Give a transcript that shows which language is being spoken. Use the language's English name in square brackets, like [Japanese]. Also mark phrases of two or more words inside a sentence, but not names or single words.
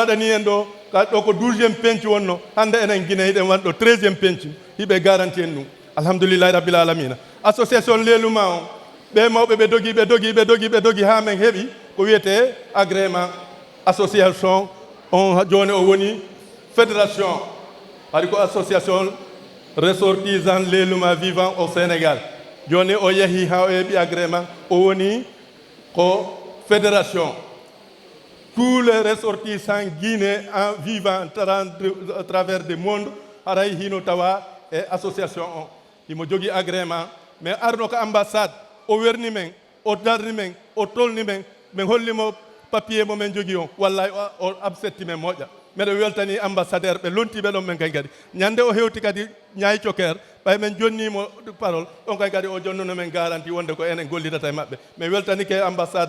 [Fula] waɗani en ɗo ɗo ko 12e pencu wonno hande enen Guinée hiɗen waɗ ɗo 13e pencu hiɓe garanti en ɗum [Arabic] الحمد لله رب العالمين [Fula] association leluma on ɓe mawɓe ɓe dogi ha men heeɓi ko wiyete [French] agrément association [Fula] on joni o woni fédération hari ko [French] association ressortissant [Fula] leluma [French] vivant au Sénégal [Fula] joni o yeehi ha o heeɓi agrément o woni ko fédération [French] tous les ressortissants guinéens en vivant à travers le monde [Fula] haray hino tawa e association o imo jogui agrément mais arno ko ambassade o werni men o darni men o tolni men min hollimo papier mo men jogui on wallahi o absetti men moƴƴa mbeɗa weltani ambassadeur ɓe lontiɓe ɗon men kay kadi ñande o hewti kadi ñayi coker ɓay men jonnimo parole on kay kadi o jonnuno men garanti wonde ko enen gollidata e maɓɓe min weltanike ambassade